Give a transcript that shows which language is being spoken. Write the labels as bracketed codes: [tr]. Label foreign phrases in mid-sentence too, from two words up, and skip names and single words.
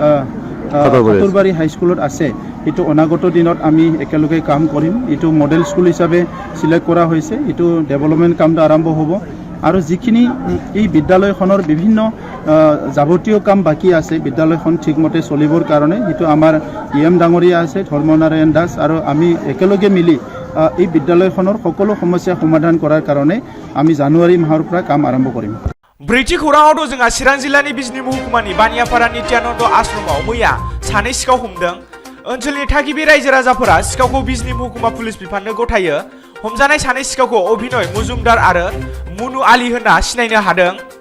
[as] খাতৰবাৰী হাইস্কুলত আছে এইটো অনাগত দিনত আমি একেলগে কাম কৰিম এইটো মডেল স্কুল হিচাপে চিলেক্ট কৰা হৈছে এইটো ডেভেলপমেণ্ট কামটো আৰম্ভ হ'ব আৰু যিখিনি এই বিদ্যালয়খনৰ বিভিন্ন যাৱতীয় কাম বাকী আছে বিদ্যালয়খন ঠিকমতে চলিবৰ কাৰণে সেইটো আমাৰ EM ডাঙৰীয়া আছে ধৰ্মনাৰায়ণ দাস আৰু আমি একেলগে মিলি এই বিদ্যালয়খনৰ সকলো সমস্যা সমাধান কৰাৰ কাৰণে আমি জানুৱাৰী মাহৰ পৰা কাম আৰম্ভ কৰিম [brx] ब्रैथि खौराङावथ' जोंहा चिरां जिल्लानि बिजनि महकुमानि बानियापारा नित्यानन्द आश्रमाव मैया सानै सिखाव हमदों ओनसोलनि थागिबि रायजो राजाफोरा सिखावखौ बिजनि महकुमा पुलिस बिफाननो गथायो हमजानाय सानै सिखावखौ अभिनय मजुमदार आरो मुनु आली होनना सिनायनो हादों